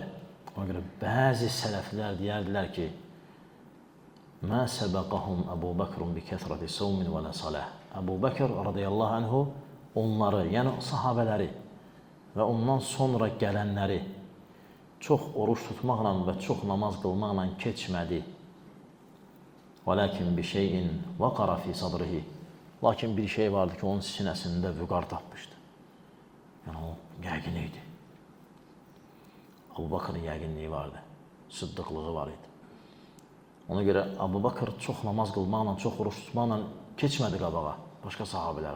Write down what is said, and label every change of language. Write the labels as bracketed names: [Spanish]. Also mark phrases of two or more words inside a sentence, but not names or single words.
[Azerbaijani] Ona görə bəzi sələflər deyərdilər ki, [Arabic] ما سبقهم أبو بكر بكثرة صوم ولا صلاة. [Azerbaijani] Əbu Bəkr [Arabic] رضي الله عنه [Azerbaijani] onları, yəni sahabələri və ondan sonra gələnləri çox oruç tutmaqla və çox namaz qılmaqla keçmədi. [Arabic] وَلَكِنْ بِشَيْءٍ وَقَرَ فِي صَدْرِهِ. [Azerbaijani] Lakin bir şey vardı ki, onun sinəsində vüqar tapmışdı. Yəni, o yəqin idi. Əbu Bakrın yəqinliyi vardı, sıddıqlığı var idi. Ona görə Əbu Bakr çox namaz qılmaqla, çox oruç tutmaqla keçmədi qabağa, başqa sahabələr.